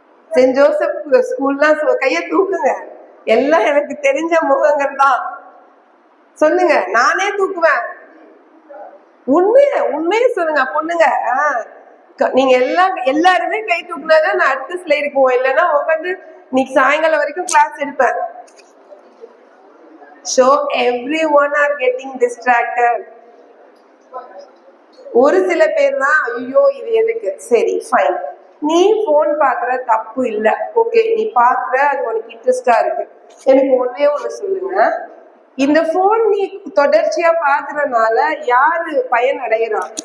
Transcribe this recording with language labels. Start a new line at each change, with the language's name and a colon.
Tamil: Send Joseph ஸ்கூல்லாம் கைய தூக்குங்க. எல்லாம் எனக்கு தெரிஞ்ச முகங்கள் தான். சொல்லுங்க, நானே தூக்குவேன். உண்மையை சொல்லுங்க பொண்ணுங்க. நீங்க எல்லாருமே கை தூக்குனாதான் நான் அடுத்த ஸ்லைடுக்கு போவேன். இல்லைன்னா உட்காந்து இன்னைக்கு சாயங்காலம் வரைக்கும் கிளாஸ் எடுப்பேன்.
English: So everyone are getting distracted.
Tamil: ஒரு சில பேர் தான் ஐயோ இது எதுக்கு, சரி ஃபைன், நீ போன் பாக்குற தப்பு இல்ல, ஓகே நீ பாக்குற, அது உனக்கு இன்ட்ரெஸ்டா இருக்கு. எனக்கு ஒன்னே ஒண்ணு சொல்லுங்க, இந்த போன் நீ தொடர்ச்சியா பாக்குறதுனால யாரு பயன் அடைகிறா?